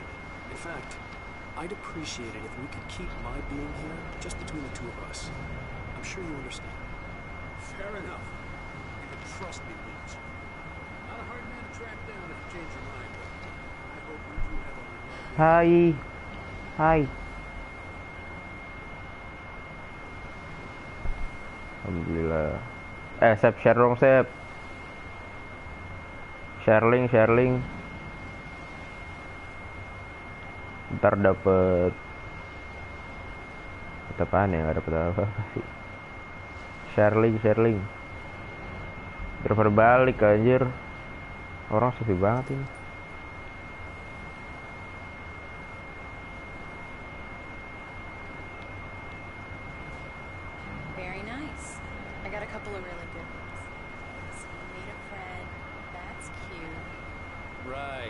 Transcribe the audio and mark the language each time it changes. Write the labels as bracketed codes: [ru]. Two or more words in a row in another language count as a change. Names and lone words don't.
[en] In fact, I'd appreciate it if we could keep my being here just between the two of us. I'm sure you understand. fair enough. You can trust me, Williams. Not a hard man to track down if you change your mind, but I hope you do have a remarkable [id] Hai. Hai. Alhamdulillah. Sep, share dong, Sep. Sharing. Ntar dapet apaan ya? Nggak dapet apa sih. Sharing. Driver balik anjir. Orang sepi banget ini. [en] Very nice. I got a couple of really good ones. So you made a friend. That's cute. Right.